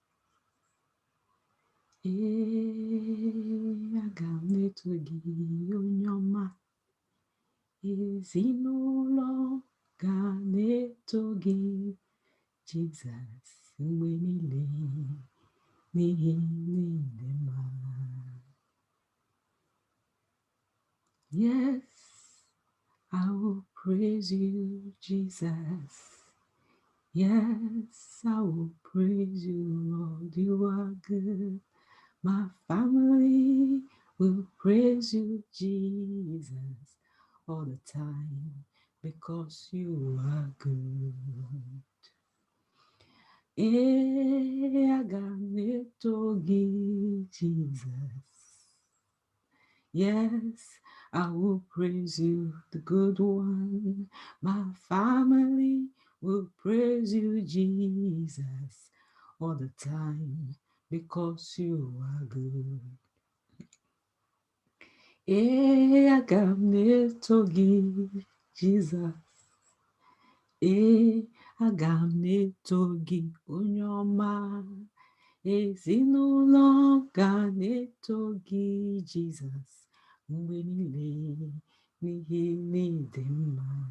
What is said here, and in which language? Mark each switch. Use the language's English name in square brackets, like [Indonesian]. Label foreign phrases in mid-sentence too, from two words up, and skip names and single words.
[Igbo] Aga m eto gị onye ọma. Ezinụlọ ga na-eto gị Jizọs mgbe niile, n'ihi niile mma. [English] Yes, I will praise you, Jesus. Yes, I will praise you, Lord. You are good. My family will praise you, Jesus, all the time, because you are good. [Igbo] Aga m eto gị, Jesus. [English] Yes, I will praise you, the good one. My family will praise you, Jesus, all the time, because you are good. [Igbo] Aga m eto gị, Jesus. Aga m eto gị onye ọma. Ezinụlọ ga na-eto gị Jizọs mgbe niile, n'ihi n'ịdị mma.